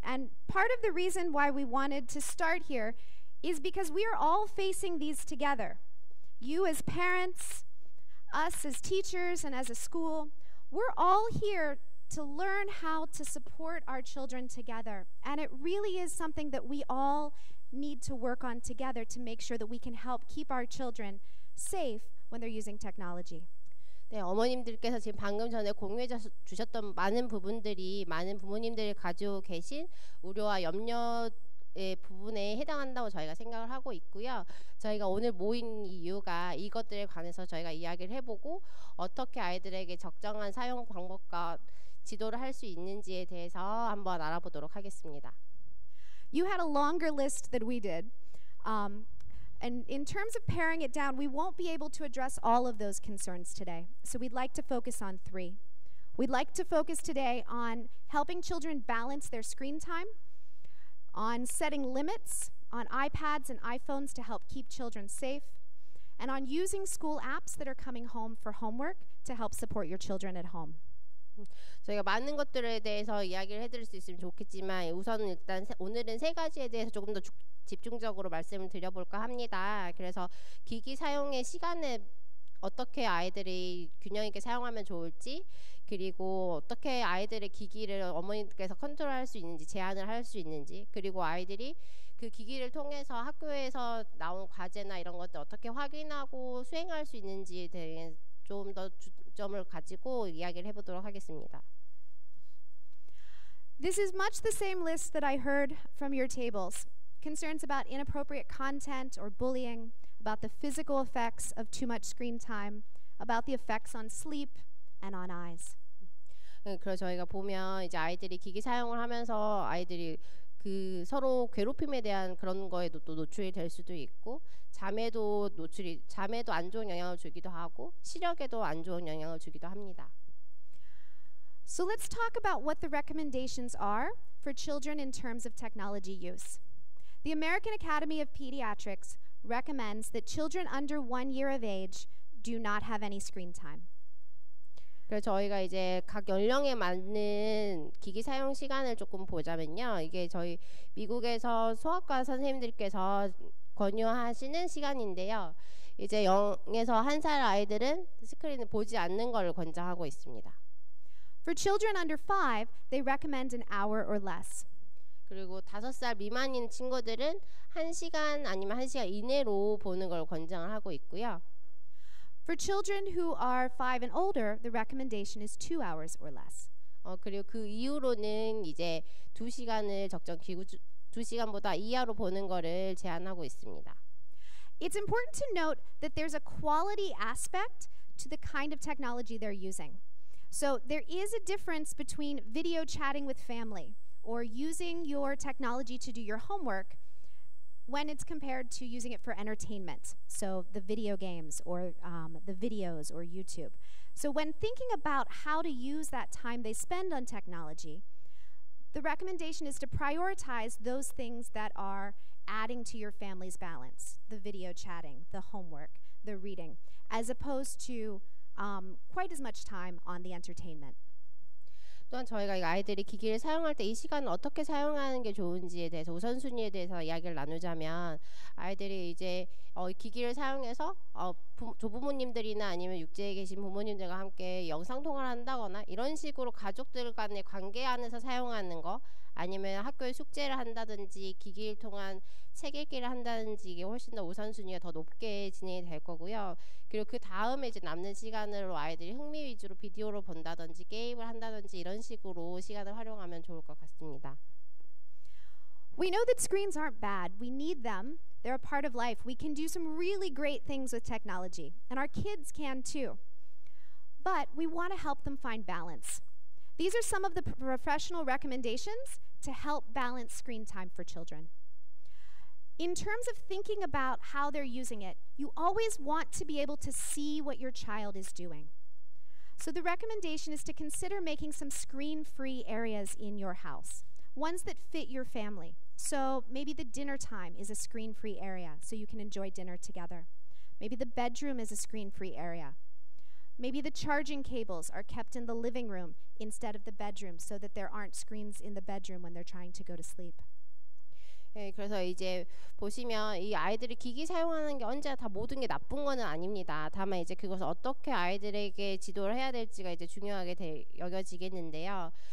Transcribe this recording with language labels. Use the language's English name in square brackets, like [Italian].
[English] And part of the reason why we wanted to start here is because we are all facing these together. You as parents, us as teachers and as a school, We're all here to learn how to support our children together. And it really is something that we all need to work on together to make sure that we can help keep our children safe when they're using technology. [Korean] 네, 어머님들께서 지금 방금 전에 공유해 주셨던 많은 부분들이 많은 부모님들이 가지고 계신 우려와 염려의 부분에 해당한다고 저희가 생각을 하고 있고요. 저희가 오늘 모인 이유가 이것들에 관해서 저희가 이야기를 해보고 어떻게 아이들에게 적정한 사용 방법과 지도를 할 수 있는지에 대해서 한번 알아보도록 하겠습니다. [English] You had a longer list than we did. And in terms of paring it down, we won't be able to address all of those concerns today. So we'd like to focus on 3. We'd like to focus today on helping children balance their screen time, on setting limits on iPads and iPhones to help keep children safe, and on using school apps that are coming home for homework to help support your children at home. [Korean] 저희가 많은 것들에 대해서 이야기를 해드릴 수 있으면 좋겠지만 우선 일단 오늘은 3가지에 대해서 조금 더 집중적으로 말씀을 드려볼까 합니다. 그래서 기기 사용의 시간을 어떻게 아이들이 균형 있게 사용하면 좋을지, 그리고 어떻게 아이들의 기기를 어머니께서 컨트롤할 수 있는지, 제한을 할 수 있는지, 그리고 아이들이 그 기기를 통해서 학교에서 나온 과제나 이런 것들 어떻게 확인하고 수행할 수 있는지에 대해 좀 더 주점을 가지고 이야기를 해보도록 하겠습니다. [English] This is much the same list that I heard from your tables. Concerns about inappropriate content or bullying, about the physical effects of too much screen time, about the effects on sleep and on eyes. [Korean] 그래서 저희가 보면 이제 아이들이 기기 사용을 하면서 아이들이 그 서로 괴롭힘에 대한 그런 거에도 또 노출이 될 수도 있고, 잠에도 안 좋은 영향을 주기도 하고 시력에도 안 좋은 영향을 주기도 합니다. [English] So let's talk about what the recommendations are for children in terms of technology use. The American Academy of Pediatrics recommends that children under 1 year of age do not have any screen time. [Korean] 그래서 저희가 이제 각 연령에 맞는 기기 사용 시간을 조금 보자면요. 이게 저희 미국에서 소아과 선생님들께서 권유하시는 시간인데요. 이제 0에서 1살 아이들은 스크린을 보지 않는 걸 권장하고 있습니다. [English] For children under 5, they recommend an hour or less. [Korean] 그리고 5살 미만인 친구들은 1시간 아니면 1시간 이내로 보는 걸 권장을 하고 있고요. [English] For children who are 5 and older, the recommendation is 2 hours or less. [Korean] 그리고 그 이후로는 이제 2시간을 적정 기구 2시간보다 이하로 보는 거를 제한하고 있습니다. [English] It's important to note that there's a quality aspect to the kind of technology they're using. So there is a difference between video chatting with family or using your technology to do your homework when it's compared to using it for entertainment, so the video games or the videos or YouTube. So when thinking about how to use that time they spend on technology, the recommendation is to prioritize those things that are adding to your family's balance, the video chatting, the homework, the reading, as opposed to quite as much time on the entertainment. [Korean] 또한 저희가 아이들이 기기를 사용할 때 이 시간을 어떻게 사용하는 게 좋은지에 대해서 우선순위에 대해서 이야기를 나누자면, 아이들이 이제 기기를 사용해서 조부모님들이나 아니면 육지에 계신 부모님들과 함께 영상통화를 한다거나 이런 식으로 가족들 간의 관계 안에서 사용하는 거, 아니면 학교에 숙제를 한다든지 기기를 통한 책 읽기를 한다든지 이게 훨씬 더 우선순위가 더 높게 진행이 될 거고요. 그리고 그 다음에 이제 남는 시간으로 아이들이 흥미 위주로 비디오를 본다든지 게임을 한다든지 이런 식으로 시간을 활용하면 좋을 것 같습니다. [English] We know that screens aren't bad. We need them. They're a part of life. We can do some really great things with technology, and our kids can too. But we want to help them find balance. These are some of the professional recommendations to help balance screen time for children. In terms of thinking about how they're using it, you always want to be able to see what your child is doing. So the recommendation is to consider making some screen-free areas in your house, ones that fit your family. So maybe the dinner time is a screen-free area so you can enjoy dinner together. Maybe the bedroom is a screen-free area. Maybe the charging cables are kept in the living room instead of the bedroom so that there aren't screens in the bedroom when they're trying to go to sleep. [Korean] 예, 그래서 이제 보시면 이 아이들이 기기 사용하는 게 언제나 다 모든 게 나쁜 거는 아닙니다. 다만 이제 그것을 어떻게 아이들에게 지도를 해야 될지가 이제 중요하게 여겨지겠는데요.